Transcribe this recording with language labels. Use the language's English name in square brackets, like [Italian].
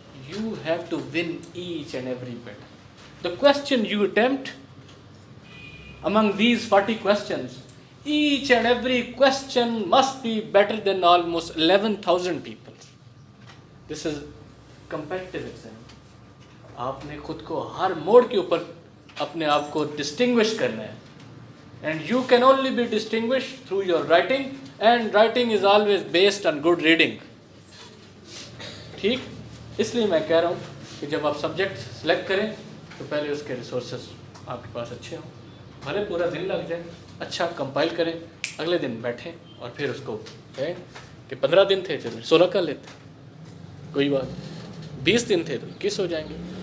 [English] You have to win each and every battle. The question you attempt among these 40 questions, each and every question must be better than almost 11,000 people. This is competitive exam. [Urdu] آپ نے خود کو ہر موڑ کے اوپر اپنے آپ کو ڈسٹنگوش کرنا ہے. [English] And you can only be distinguished through your writing, and writing is always based on good reading. [Urdu] ٹھیک، اس لیے میں کہہ رہا ہوں کہ جب آپ سبجیکٹ سلیکٹ کریں تو پہلے اس کے ریسورسز آپ کے پاس اچھے ہوں، بھلے پورا دن لگ جائے، اچھا کمپائل کریں، اگلے دن بیٹھیں اور پھر اس کو کہیں کہ 15 دن تھے چلو 16 کر لیتے، کوئی بات، 20 دن تھے تو 21 ہو جائیں گے.